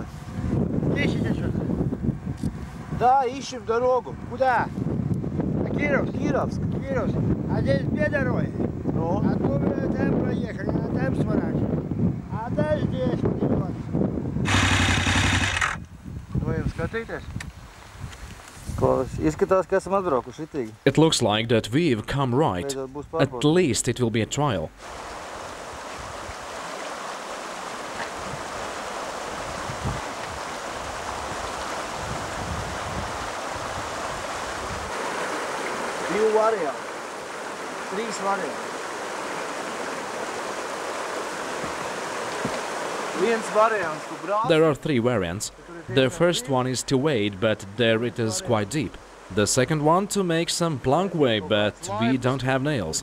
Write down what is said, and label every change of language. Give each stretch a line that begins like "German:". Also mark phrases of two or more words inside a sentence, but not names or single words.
Russian: Ищете что-то? Да, ищем дорогу. Куда? Кировск? Кировск. Кировск. А здесь две дороги. Ну? Одну мы там проехали, а там сворачиваем. А дальше здесь вот идет.
Latvian: Skatīties. Izskatās, ka esam atbraukuši ritīgi.
English: It looks like that we've come right. At least it will be a trial.
Latvian: Divi varianti. Trīs varianti. Viens variants, tu brāzi.
English: There are three variants. The first one is to wade, but there it is quite deep. The second one to make some plunk way, but we don't have nails.